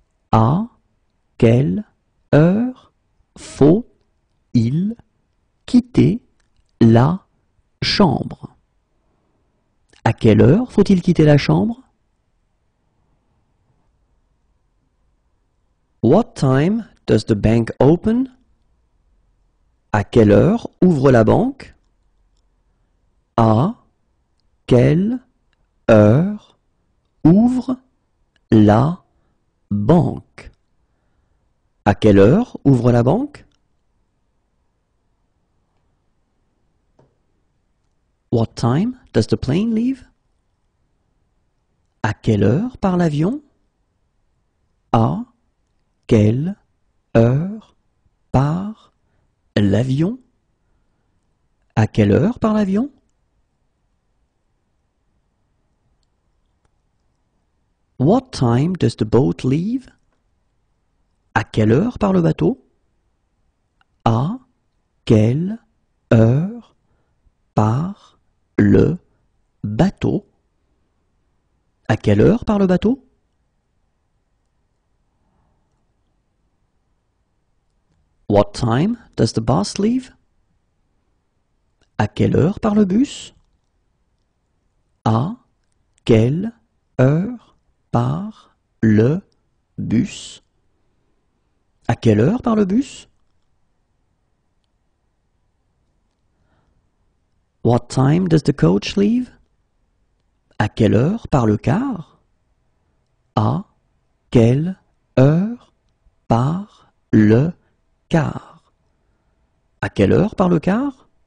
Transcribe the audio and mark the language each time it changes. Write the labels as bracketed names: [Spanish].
[French] À quelle heure faut-il quitter la chambre? À quelle heure faut-il quitter la chambre? [English] What time does the bank open? [French] À quelle heure ouvre la banque? À quelle heure ouvre la banque? À quelle heure ouvre la banque? [English] What time does the plane leave? [French] À quelle heure part l'avion? À quelle heure part l'avion? À quelle heure part l'avion? [English] What time does the boat leave? [French] À quelle heure part le bateau? À quelle heure part le bateau? À quelle heure part le bateau? [English] What time does the bus leave? [French] À quelle heure part le bus? À quelle heure part le bus? À quelle heure part le bus? [English] What time does the coach leave? [French] À quelle heure part le car? À quelle heure part le car? À quelle heure part le car?